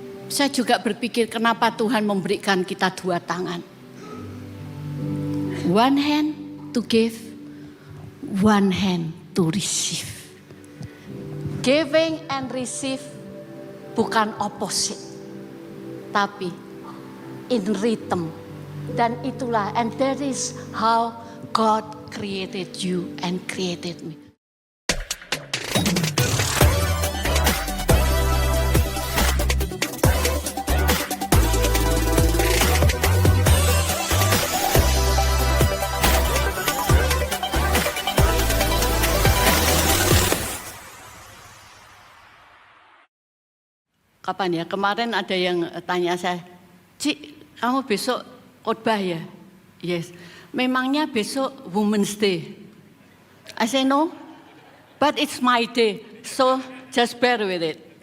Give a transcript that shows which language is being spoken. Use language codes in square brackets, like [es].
[id] Saya juga berpikir kenapa Tuhan memberikan kita dua tangan. [en] One hand to give, one hand to receive. Giving and receive bukan opposite, tapi in rhythm. [id] Dan itulah, [en] and that is how God created you and created me. [id] Kapan ya? Kemarin ada yang tanya saya, Cik, kamu besok khotbah ya? Yes. Memangnya besok Women's Day? [en] I say no, but it's my day, so just bear with it.